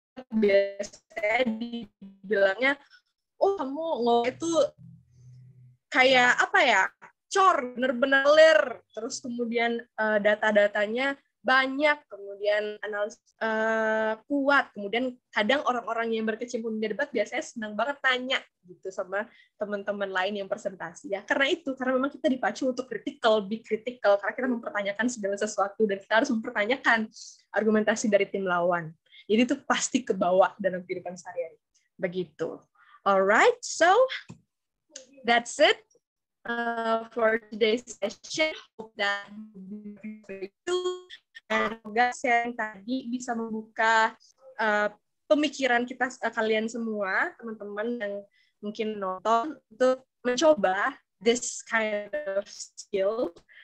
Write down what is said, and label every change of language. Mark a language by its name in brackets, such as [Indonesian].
[Indonesian] biasanya dibilangnya, oh kamu ngomong itu kayak apa ya, cor, bener-bener ler, terus kemudian data-datanya banyak, kemudian analisis kuat, kemudian kadang orang-orang yang berkecimpung di debat biasanya senang banget tanya gitu sama teman-teman lain yang presentasi ya, karena memang kita dipacu untuk [English] be critical, [Indonesian] karena kita mempertanyakan segala sesuatu dan kita harus mempertanyakan argumentasi dari tim lawan. Jadi itu pasti kebawa dalam kehidupan sehari-hari. Begitu. [English] Alright, so that's it for today's session. Hope that [Indonesian] itu dan semoga saya tadi bisa membuka pemikiran kita kalian semua, teman-teman yang mungkin nonton, untuk mencoba [English] this kind of skill.